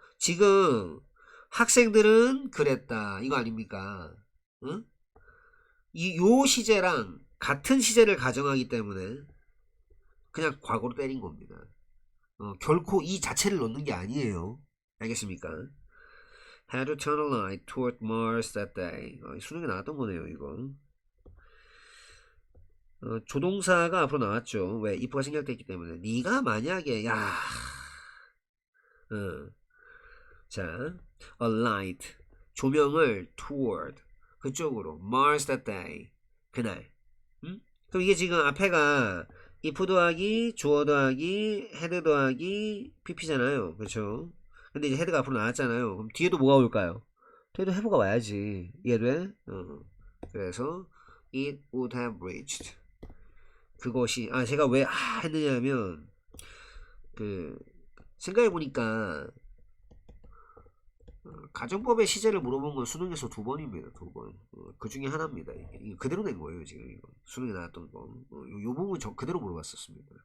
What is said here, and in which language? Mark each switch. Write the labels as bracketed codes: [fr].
[ko] 지금 학생들은 그랬다 이거 아닙니까? 응? 요 시제랑 같은 시제를 가정하기 때문에 그냥 과거로 때린 겁니다. 결코 이 자체를 넣는 게 아니에요. 알겠습니까? [en] Had to turn a light toward Mars that day. [ko] 수능에 나왔던 거네요, 이거. 조동사가 앞으로 나왔죠. 왜? if가 생략됐기 때문에. 네가 만약에 자, [en] a light [ko] 조명을 [en] toward [ko] 그쪽으로 [en] Mars that day [ko] 그날. 그럼 이게 지금 앞에가 if 더하기 주어 더하기 head 더하기 pp잖아요. 그렇죠? 근데 이제 헤드가 앞으로 나왔잖아요. 그럼 뒤에도 뭐가 올까요? 뒤에도 have가 와야지. 이해돼? 그래서 [en] it would have reached. [ko] 그것이 제가 왜 했느냐면 그 생각해 보니까 가정법의 시제를 물어본 건 수능에서 2번입니다. 2번. 그 중에 하나입니다. 이게 그대로 낸 거예요. 지금 이거 수능에 나왔던 거. 요 부분 저 그대로 물어봤었습니다.